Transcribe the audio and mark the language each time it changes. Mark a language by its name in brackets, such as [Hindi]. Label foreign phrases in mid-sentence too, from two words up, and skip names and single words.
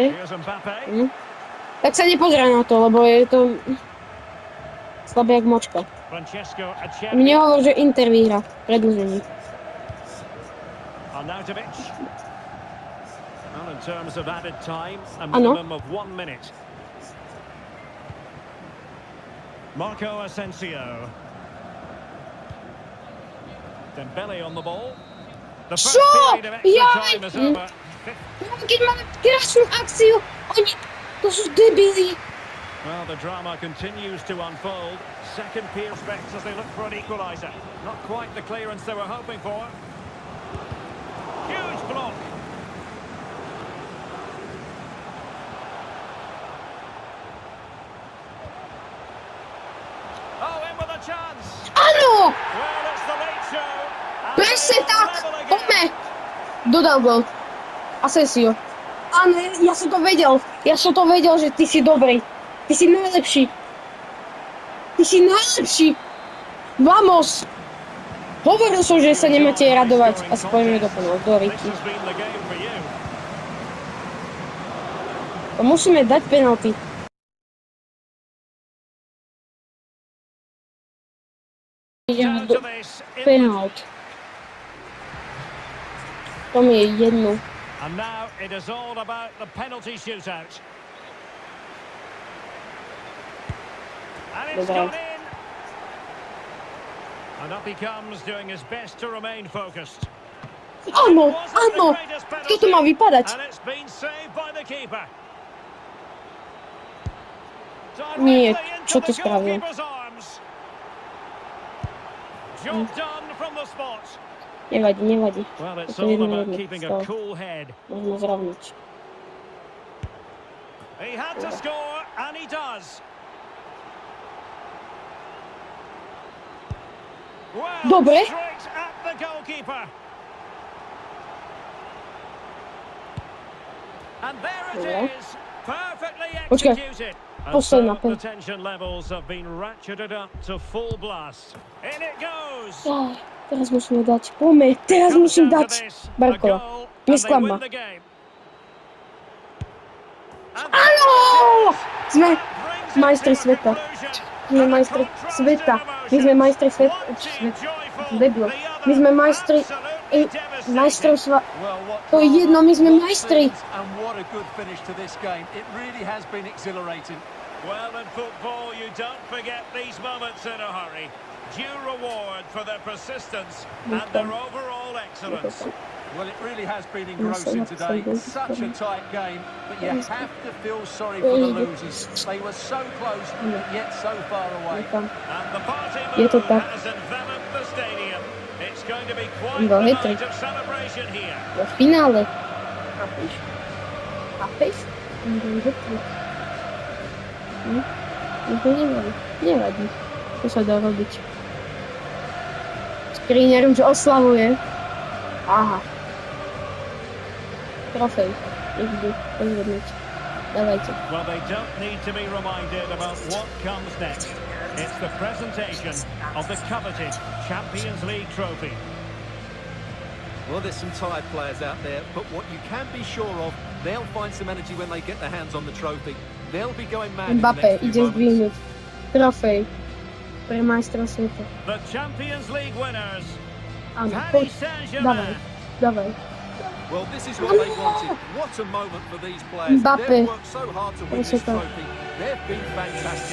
[Slovak] Tak sa nepozeraj na to, lebo je to slabé jak močka. Mne hovor, že Inter vyhra predĺžení. Áno. Marco Asensio. [English] Dembele on the ball. [Slovak] Čo? Jaj! Keď máme krásnu akciu, oni... To sú debili. [English] Well, the drama continues to unfold. Second prospects as they look for an equaliser. Not quite the clearance they were hoping for. Huge block. Oh, in with a chance. [Slovak] Áno! [English] Well, it's the late show. [Slovak] Presne tak! Poďme! Dodal gol. Asensio. Áno, ja som to vedel. Že ty si dobrý. Ty si najlepší. Vamos! Hovoril som, že sa nemáte radovať. A spojíme do penalty. Musíme dať penalty. [English] to this. [Slovak] Penalt. To mi je jedno. [English] And now it is all about the penalty shootout. And it's gone in. And up he comes, doing his best to remain focused. [Slovak] Áno, áno. Čo to má vypadať? [English] And it's been saved by the keeper. [Slovak] Nie, čo to spravil? [English] Job done from the spot. [Slovak] Nevadí, nevadí. [English] Well, it's [Slovak] Je to [English] all [Slovak] jedno, [English] about [Slovak] jedno. [English] keeping a cool head. [Slovak] Môžeme zrovniť. [English] He had to score, and he does. Well, [Slovak] Dobre. [English] straight at the goalkeeper. And there it [Slovak] Dobre. [English] is, perfectly [Slovak] Počkaj, [English] executed. [Slovak] posledná [English] And so [Slovak] pen. [English] the tension levels have been ratcheted up to full blast. In it goes. [Slovak] Teraz musíme dať. Poďme, teraz [English] Comes [Slovak] musím [English] down to [Slovak] dať. [English] this, a [Slovak] Barkova. [English] goal, and [Slovak] Nesklam [English] they [Slovak] ma. [English] win the game. And [Slovak] Áno! Sme [English] that brings it [Slovak] majstri [English] to a [Slovak] sveta. [English] conclusion. [Slovak] Sme majstri sveta. My sme majstri sveta. Debil. My sme majstri majstrovstva. [English] Well, what [Slovak] To je jedno, my sme [English] what [Slovak] majstri. [English] scenes and what a good finish to this game. It really has been exhilarating. Well, in football, you don't forget these moments in a hurry. Due reward for their persistence and their overall excellence. Well, it really has been engrossing today. Such a tight game, but you have to feel sorry for the losers. They were so close, yet so far away. And the party [Slovak] Je to [English] mood [Slovak] tak. [English] has enveloped the stadium. It's going to be quite [Slovak] Iba [English] a [Slovak] hetrik. [English] night of celebration here. [Slovak] Vo finále. Chápeš? Chápeš? To nevadí. Nevadí. To sa dá robiť. Skriniar už oslavuje. Aha. Trofej. Nechci pozvednúť. Dávajte. [English] Well, they don't need to be reminded about what comes next. It's the presentation of the coveted Champions League trophy. Well, there's some tired players out there, but what you can be sure of, they'll find some energy when they get their hands on the trophy. They'll be going mad in the [Slovak] Mbappé [English] next few [Slovak] ide [English] moments. [Slovak] zdvihnúť. Trofej. Pre majstra sveta. [English] The Champions League winners, [Slovak] Áno, [English] Paris [Slovak] poď. Dávaj. [English] Saint-Germain. [Slovak] Dávaj. [English] Well, this is what they wanted. What a moment for these players. Mbappé. They've worked so hard to win this [Slovak] Super. [English] trophy. They've been fantastic.